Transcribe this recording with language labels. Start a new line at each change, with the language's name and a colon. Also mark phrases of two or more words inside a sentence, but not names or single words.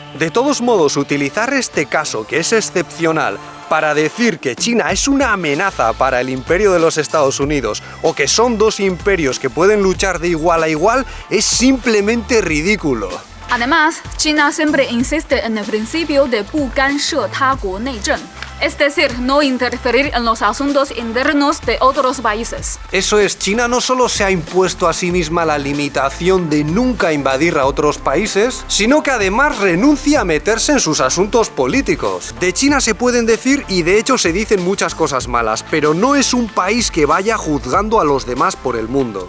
Spanish: De todos modos, utilizar este caso, que es excepcional, para decir que China es una amenaza para el imperio de los Estados Unidos o que son dos imperios que pueden luchar de igual a igual es simplemente ridículo. Además, China siempre insiste en el principio de
Chinese: 不干涉他国内政.
Spanish: Es decir, no interferir en los asuntos internos de otros países. Eso es, China no solo se ha impuesto a sí misma la limitación de nunca invadir a otros países, sino que además renuncia a meterse en sus asuntos políticos. De China se pueden decir, y de hecho se dicen muchas cosas malas, pero no es un país que vaya juzgando a los demás por el mundo.